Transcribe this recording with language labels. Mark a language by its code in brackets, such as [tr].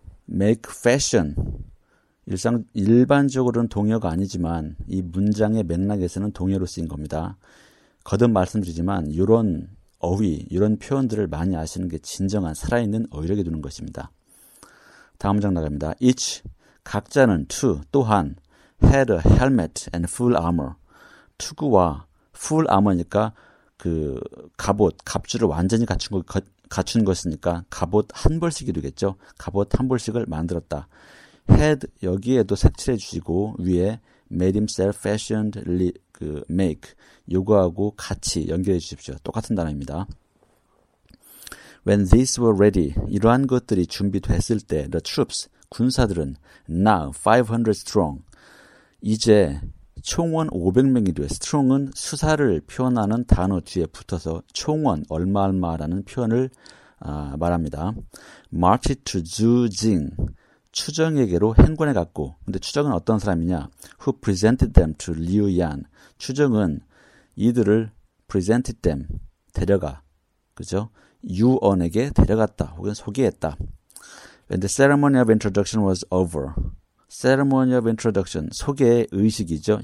[ko] make fashion 일반적으로는 동의어가 아니지만 이 문장의 맥락에서는 동의어로 쓰인 겁니다. 거듭 말씀드리지만 이런 어휘, 이런 표현들을 많이 아시는 게 진정한 살아있는 어휘력이 되는 것입니다. 다음 문장 나갑니다. [en] each [ko] 각자는 [en] to [ko] 또한 [en] had a helmet and full armor. [ko] to와 full armor니까 그 갑옷, 갑주를 완전히 갖춘 것 갖춘 것이니까 갑옷 한 벌씩이 되겠죠. 갑옷 한 벌씩을 만들었다. had 여기에도 색칠해 주시고 위에 [en] made himself fashioned make [ko] 요거하고 같이 연결해 주십시오. 똑같은 단어입니다. [en] When these were ready [ko] 이러한 것들이 준비됐을 때 [en] the troops [ko] 군사들은 [en] now 500 strong [ko] 이제 총원 500명이 돼. [en] strong은 수사를 표현하는 단어 뒤에 붙어서 총원 얼마 얼마라는 표현을 말합니다. marched to Zhujing [ko] 추정에게로 행군해 갔고 근데 추정은 어떤 사람이냐? [en] who presented them to Liu Yan [ko] 추정은 이들을 [en] presented them [ko] 데려가 그죠? 유언에게 데려갔다 혹은 소개했다. [en] when the ceremony of introduction was over Ceremony of introduction, [ko] 소개의 의식이죠.